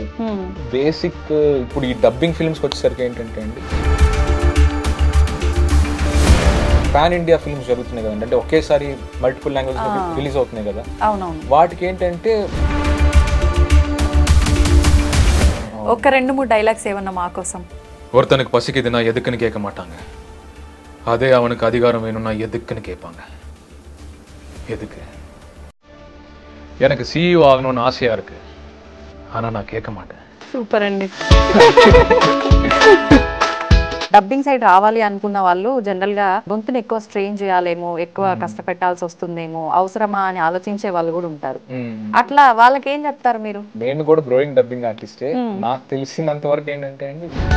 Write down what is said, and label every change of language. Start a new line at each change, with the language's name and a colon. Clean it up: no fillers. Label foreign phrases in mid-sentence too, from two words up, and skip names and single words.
Telugu: బేసిక్ ఇప్పుడు ఈ
English: dubbing films
Telugu: వచ్చేసరికి ఏంటంటే అండి,
English: pan India films
Telugu: జరుగుతున్నాయి కదండి, అంటే ఒకేసారి
English: multiple language release
Telugu: అవుతున్నాయి కదా. అవునవును. వాటికి ఏంటంటే ఒక 2-3 డైలాగ్స్ ఏమన్నా మా కోసం.
Tamil: ஒருத்தனுக்கு பசிக்குதுன்னா எதுக்குன்னு கேட்க மாட்டாங்க, அதே அவனுக்கு அதிகாரம் வேணும்னா எதுக்குன்னு கேட்பாங்க. எதுக்கு? எனக்கு சிஇஓ ஆகணும்னு ஆசையா இருக்கு, ஆனா நான் கேட்க மாட்டேன்.
Telugu: సూపర్ అండి.
English: dubbing side
Telugu: రావాలి అనుకున్న వాళ్ళు జనరల్ గా గొంతుని ఎక్కువ స్ట్రెయిన్ చేయాలేమో, ఎక్కువ కష్టపెట్టాల్సి వస్తుందేమో, అవసరమా అని ఆలోచించే వాళ్ళు కూడా ఉంటారు. అట్లా వాళ్ళకి ఏం చెప్తారు మీరు? నేను కూడా
English: growing dubbing artist.
Telugu: నాకు తెలిసినంత వరకు ఏంటంటే అండి,